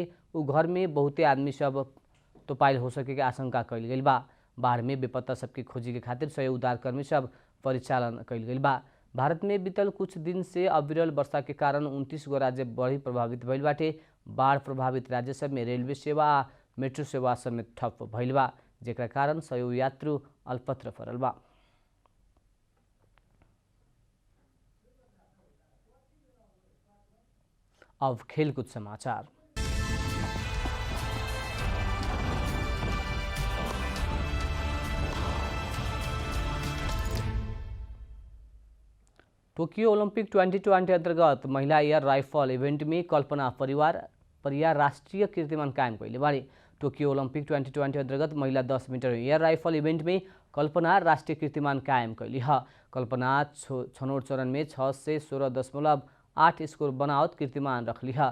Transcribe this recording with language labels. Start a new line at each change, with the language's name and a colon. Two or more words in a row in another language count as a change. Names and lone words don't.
Bhojpuri: उ घर में बहुते आदमी सब तोपाइल हो सके के आशंका कइल गइल बा। बाढ़ में बेपत्ता सबके खोजी के खातिर सयौं उद्धारकर्मी सब परिचालन कइल गइल बा। भारत में बीतल कुछ दिन से अविरल वर्षा के कारण 29 गो राज्य बड़ी प्रभावित भइल बाटे। बाढ़ प्रभावित राज्य सब में रेलवे सेवा आ मेट्रो सेवा समेत ठप भइल बा, जेकरा कारण सयौं यात्रु अल्पत्र पड़ल बा। अब खेलकुद समाचार। टोक्यो ओलंपिक 2020 अंतर्गत महिला एयर राइफल इवेंट में कल्पना परियार राष्ट्रीय कीर्तिमान कायम कइले बाड़ी। टोक्यो ओलंपिक 2020 अंतर्गत महिला 10 मीटर एयर राइफल इवेंट में कल्पना राष्ट्रीय कीर्तिमान कायम कैली है। कल्पना छनौट चरण में 616.8 स्कोर बनावत कीर्तिमान रखली है।